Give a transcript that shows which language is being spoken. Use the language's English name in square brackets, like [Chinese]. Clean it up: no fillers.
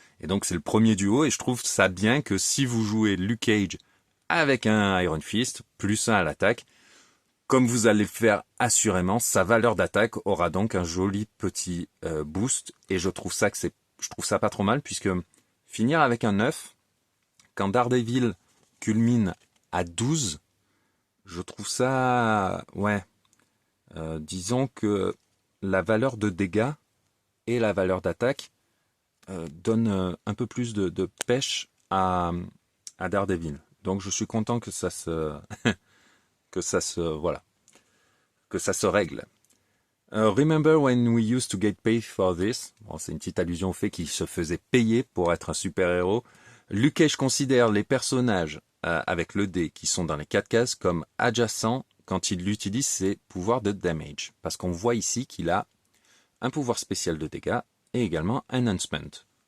[French] Et donc, c'est le premier duo, et je trouve ça bien que si vous jouez Luke Cage avec un Iron Fist, +1 à l'attaque, comme vous allez le faire assurément, sa valeur d'attaque aura donc un joli petit boost, et je trouve ça pas trop mal, puisque finir avec un 9, quand Daredevil culmine à 12, je trouve ça, ouais, disons que la valeur de dégâts et la valeur d'attaque donne un peu plus de pêche à Daredevil. Donc je suis content que ça se voilà, que ça se règle. [English] Remember when we used to get paid for this? [French] Bon, c'est une petite allusion au fait qu'il se faisait payer pour être un super-héros. Luke Cage considère les personnages avec le dé qui sont dans les 4 cases comme adjacents quand il utilise ses pouvoirs de damage. Parce qu'on voit ici qu'il a un pouvoir spécial de dégâts et également enhancement.